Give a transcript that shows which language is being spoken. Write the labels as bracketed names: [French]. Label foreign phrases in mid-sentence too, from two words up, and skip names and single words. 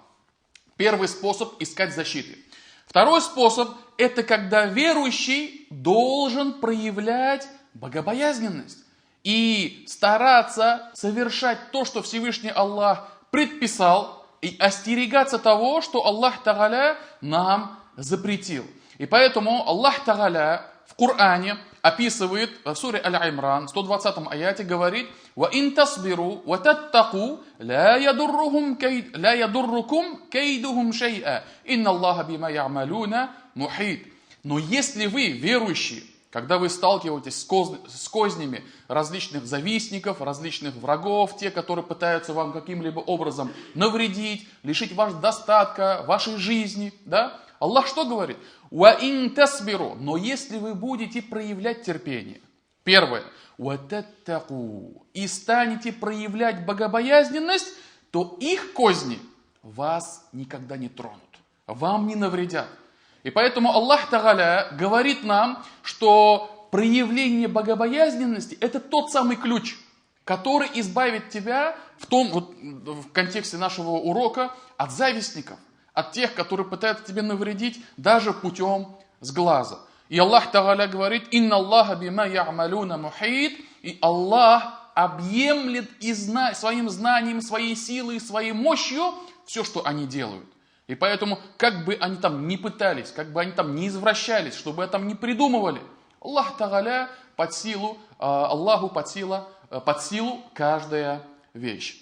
[Russian] Первый способ искать защиты. Второй способ, это когда верующий должен проявлять богобоязненность и стараться совершать то, что Всевышний Аллах предписал, и остерегаться того, что Аллах Тааля нам запретил. И поэтому Аллах Тааля в Коране описывает, в суре Аль-Имран, в 120 аяте говорит: [Arabic] وَإِن تَصْبِرُوا وَتَتَّقُوا لَا يَضُرُّكُمْ كَيْدُهُمْ شَيْئًا إِنَّ اللَّهَ بِمَا يَعْمَلُونَ مُحِيطٌ. [Russian] Но если вы, верующие, когда вы сталкиваетесь с кознями различных завистников, различных врагов, те, которые пытаются вам каким-либо образом навредить, лишить вас достатка, вашей жизни, да? Аллах что говорит? [Arabic] وَإِن تَصْبِرُوا. [Russian] Но если вы будете проявлять терпение, первое, وَتَتَّقُوا, и станете проявлять богобоязненность, то их козни вас никогда не тронут, вам не навредят. И поэтому Аллах Тааля говорит нам, что проявление богобоязненности – это тот самый ключ, который избавит тебя в контексте нашего урока от завистников, от тех, которые пытаются тебе навредить даже путем сглаза. И Аллах Тааля говорит: [Arabic] «إن الله بما يعملون محيط», [Russian] и Аллах объемлет своим знанием, своей силой, своей мощью все, что они делают. И поэтому, как бы они там ни пытались, как бы они там ни извращались, чтобы там не придумывали, Аллах Тааля Аллаху под силу каждая вещь.